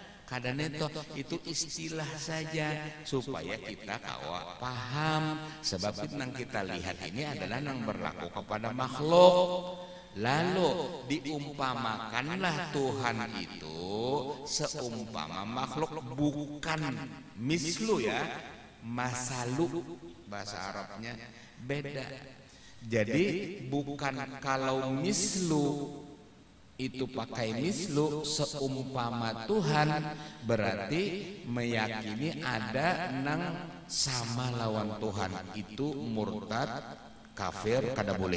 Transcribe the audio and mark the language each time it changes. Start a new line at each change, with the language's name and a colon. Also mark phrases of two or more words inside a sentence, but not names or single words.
Banjar: Kadang itu istilah saja supaya kita kawa paham. Sebab nang kita lihat ini adalah nang berlaku kepada makhluk. Lalu diumpamakanlah Tuhan itu seumpama makhluk, bukan mislu ya, masalu bahasa Arabnya beda. Jadi bukan kalau mislu itu pakai mislu seumpama Tuhan, berarti meyakini ada nang sama lawan Tuhan, itu murtad kafir kada boleh.